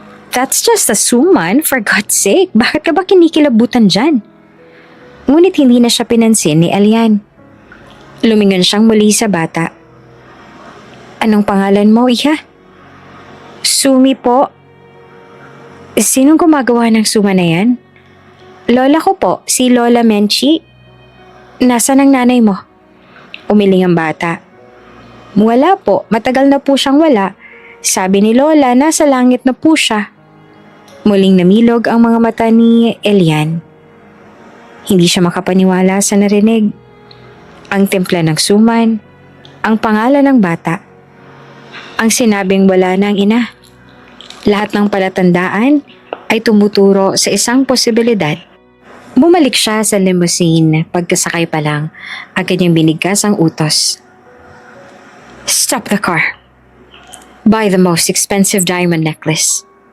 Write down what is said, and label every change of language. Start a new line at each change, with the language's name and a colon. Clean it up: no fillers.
English: That's just a suman, for God's sake.
Filipino: Bakit ka ba kinikilabutan dyan? Ngunit hindi na siya pinansin ni Elian. Lumingon siyang muli sa bata. Anong pangalan mo, iha? Sumi po. Sinong gumagawa ng suma na yan? Lola ko po, si Lola Menchi. Nasaan ang nanay mo? Umiling ang bata. Wala po, matagal na po siyang wala. Sabi ni Lola, nasa langit na po siya. Muling namilog ang mga mata ni Elian. Hindi siya makapaniwala sa narinig. Ang timpla ng suman, ang pangalan ng bata, ang sinabing wala na ang ina. Lahat ng palatandaan ay tumuturo sa isang posibilidad. Bumalik siya sa limousine. Pagkasakay pa lang, agad niyang binigkas ang utos.
English: Stop the car. Buy the most expensive diamond necklace.